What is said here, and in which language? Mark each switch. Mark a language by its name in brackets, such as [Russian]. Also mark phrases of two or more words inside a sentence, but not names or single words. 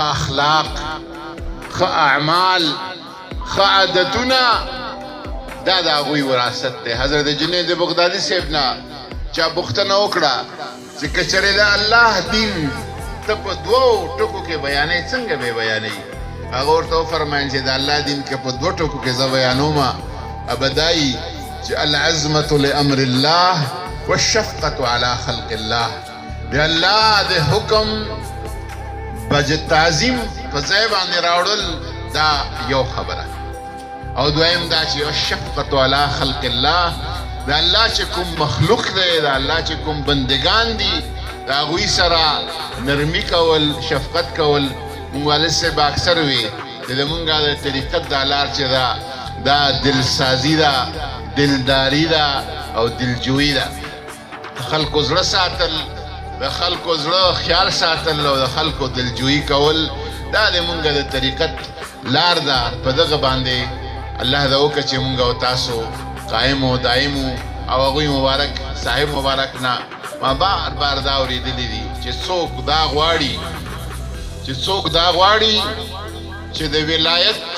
[Pashto] اخلاق ښه اعمال ښه عادتونه دا د هغوی وراثت دی حضرت جنید بغدادي صاحب نه چا پوښتنه وکړه چې که چېرې د الله دین ته په دوو ټکو کې بیانې څنګه به بیانوي هغه ورته وفرمایل چې د الله دین کې په دوو ټکو کې زه بیانومه ابدایي چې [Arabic] العظمة لأمر الله والشفقة على خلق الله [Pashto] د الله د حکم تعظیم په ځای باندې راوړل دا یو خبره او دویم دا چې [Arabic] الشفقة على خلق الله [Pashto] د الله چې کوم مخلوق دی د الله چې کوم بندگان دي د هغوی سره نرمي کول شفقت کول مونږ والد صاحب اکثر وي چې زمونږ د طریقت دا لار چې ده دا دلسازي ده دلداري ده او دلجویي ده د خلکو زړه ساتل د خلکو زړه خیال ساتل او د خلکو دلجویي کول دا د مونږ د طریقت لار ده په دغه باندې الله دا وکړه چې مونږ او تاسو قائم او دائم او هغوی مبارک صاحب مبارک نه ما بار بار دا اورېدلي دي چې څوک دا غواړي چې د ولایت